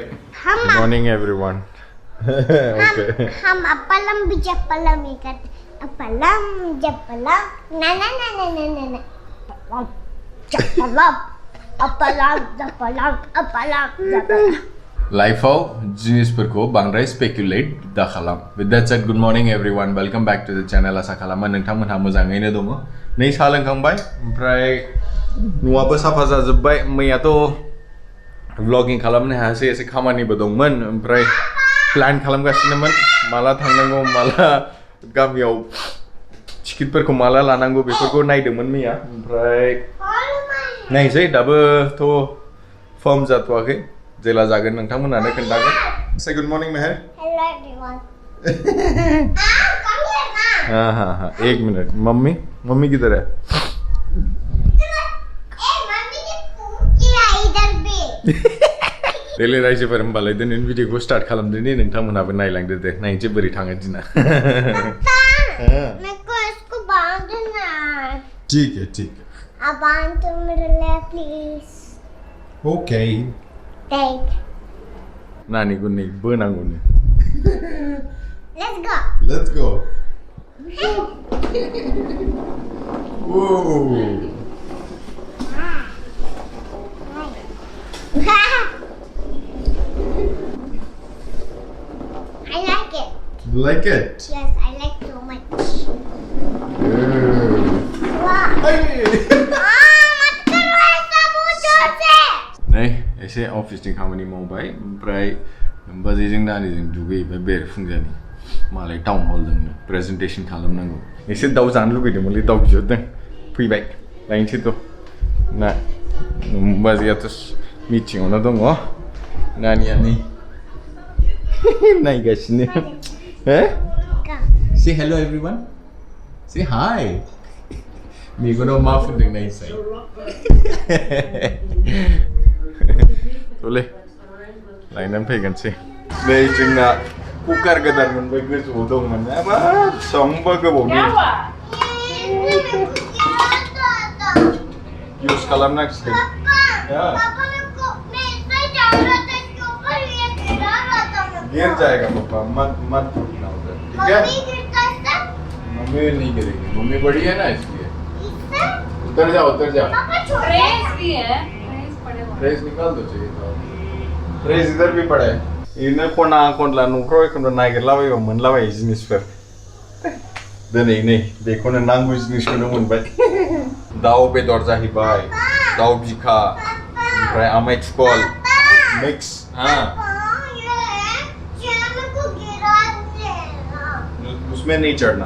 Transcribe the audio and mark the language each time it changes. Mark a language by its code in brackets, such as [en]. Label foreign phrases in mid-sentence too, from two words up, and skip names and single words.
[en] Good morning everyone. Okay. हम अपलम भी जपलम इकट अपलम जपलम ना ना ना ना ना ना ना जपलम अपलम जपलम अपलम जपलम [brx] Life-आव जिनिसफोरखौ बांद्राय speculate दा खालाम. [en] With that said, good morning everyone. Welcome back to the channel. [brx] आसा खालामो नोंथांमोनहा मोजाङैनो दङ. नै सा लोंखांबाय ओमफ्राय न'आबो साफा जाजोबबाय. मैयाथ' vlogging खालामनो हायासै, एसे खामानिबो दंमोन. ओमफ्राय प्लान खालामगासिनोमोन माला थांनांगौ, माला गामियाव टिकेटफोरखौ माला लानांगौ बेफोरखौ नायदोंमोन मैया. ओमफ्राय नायसै दाबोथ' फर्म जाथ'वाखै. जेला जागोन नोंथांमोनानो खोन्थागोन. [en] Say good morning Meher. Hello everyone. [hi] हाँ, एक मिनट. मम्मी किधर है? मम्मी ने फोन किया इधर भी. [brx] Daily रायजोफोर होमबालाय दिनैनि भिडिअखौ स्टार्ट खालामदोनि नोंथांमोनाबो नायलांदो दे. नायनोसै बोरै थाङो दिना. [hi] मेरे को इसको बांधना. ठीक है. अब बांध तो मेरे लिए प्लीज. [en] Okay. Thank. [brx] नानीको नै बोनांगौ नो. [en] Let's go. Let's go. Whoa. I like it. You like it? Yes, I like so much. Wow. Hey. [hi] मत करो ऐसा बहुत जोर से. [brx] नै एसे अफिसनि खामानि मावबाय ओमफ्राय बाजैजों नानीजों दुगैबाय बेरेफुंजानि. मालाय [en] town hall [brx] दंनो प्रेजेन्टेसन खालामनांगौ. एसे दाउ जानो लुगैदोंमोनलै दाउ बिहरदों. फैबाय लायनोसैथ'. ना बाजैयाथ' मिटिङावनो दङ. नानिया नै नायगासिनो. Say hello everyone. Say hi. मेगनाव मा फुनदों नायसाय. थ'लै लायनानै फैगोनसै. नै जोंना कुकार गोदान मोनबाय गोजौआव दंमोन. हाबाब बेसेबांबा गोबावनि इउज खालामनांसिगोन. [hi] गिर जाएगा पापा, मत उठना उधर, ठीक है? मम्मी नहीं गिरेगी. मम्मी बड़ी है ना इसलिए. उतर जा. ट्रेस भी है, ट्रेस निकाल दो चाहिए तो. ट्रेस इधर भी पड़ा है. [brx] इन्हें कोना न'फ्राव एखनबा नागिरलाबायबा मोनलाबायो जिनिसफोर. दिनै नै बेखौनो नांगौ जिनिसखौनो मोनबाय. दाउ बेदर जाहैबाय, दाउ बिखा, ओमफ्राय आमाय थुखल मिक्स. [hi] उसमें नहीं चढ़ना.